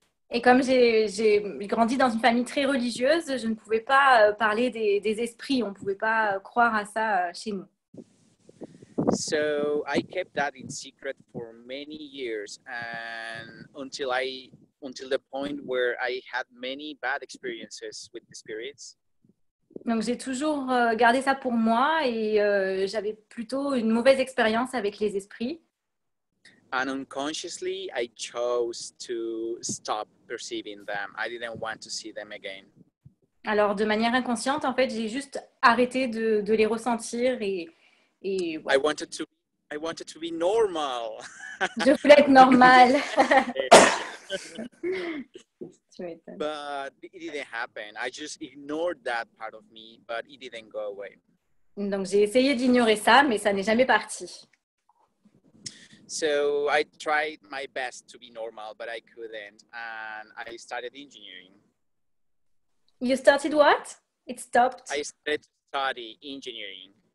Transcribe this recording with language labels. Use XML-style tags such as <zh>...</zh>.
<fr>Et comme j'ai grandi dans une famille très religieuse, je ne pouvais pas parler des esprits. On ne pouvait pas croire à ça chez nous.</fr> <en>So I kept that in secret for many years, and until the point where I had many bad experiences with the spirits.</en> <fr>Donc j'ai toujours gardé ça pour moi et j'avais plutôt une mauvaise expérience avec les esprits.</fr> <en>And unconsciously, I chose to stop perceiving them. I didn't want to see them again.</en> <fr>Alors de manière inconsciente, en fait, j'ai juste arrêté de les ressentir et ouais.</fr> <en>I wanted to be normal.</en> <fr>Je voulais être normale.</fr> <en>But it didn't happen. I just ignored that part of me, but it didn't go away.</en> <fr>Donc j'ai essayé d'ignorer ça, mais ça n'est jamais parti.</fr> <en>So I tried my best to be normal, but I couldn't, and I started engineering. You started what? It stopped. I started to study engineering.</en>